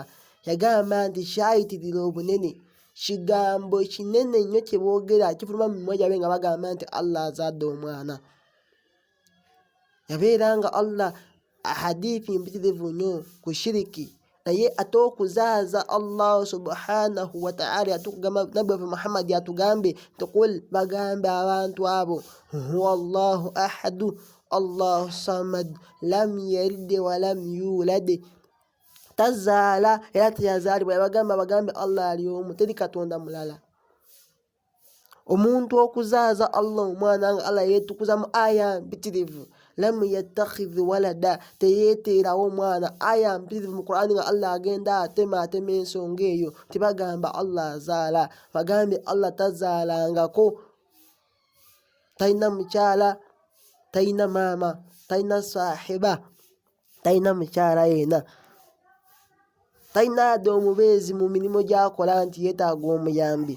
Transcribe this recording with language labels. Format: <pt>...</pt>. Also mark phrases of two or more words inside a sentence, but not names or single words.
<lg>Yagamba nti kyayitirira obunene, kigambo kinene nnyo kyeboogera kifuluma mu mimwa gyabwe nga bagamba nti Allah azadde omwana. Yabeeranga Allah ahadithi mpitirivu nnyo ku shiriki, naye ate okuzaaza Allah</lg> <ar>سبحانه وتعالى</ar> <lg>nabbi waffe Muhammad yatugambe tuqul, bagambe abantu abo</lg> <ar>هو الله أحد الله الصمد لم يلد ولم يولد,</ar> <lg>tazaala era teyazaalibwa. Bagambe Allah ali omu, teri katonda mulala. Omuntu okuzaaza Allah omwana nga Allah yeetukuza mu aya mpitirivu,</lg> <ar>لم يتخذ ولدا,</ar> <lg>teyeeterawo omwana. Aya mpitirivu mu Qur'ani nga Allah agenda atema ensonga eyo, tebagamba Allah azaala, bagambe Allah tazaalangako, talina mukyala, talina maama, talina sahiba, talina mukyala yena, talina ade omubeezi mu mirimu gy'akola nti yeetaaga omuyambi.</lg>